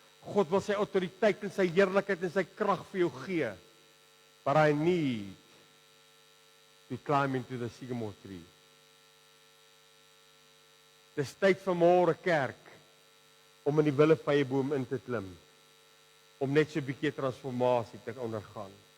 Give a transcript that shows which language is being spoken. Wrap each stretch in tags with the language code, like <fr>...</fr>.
<af>God wil sy autoriteit en sy heerlikheid en sy krag vir jou gee.</af> <en>But I need to climb into the sycamore tree.</en> <af>Dis tyd vir môre, kerk, om in die willevye boom in te klim, om net so 'n bietjie transformasie te ondergaan.</af>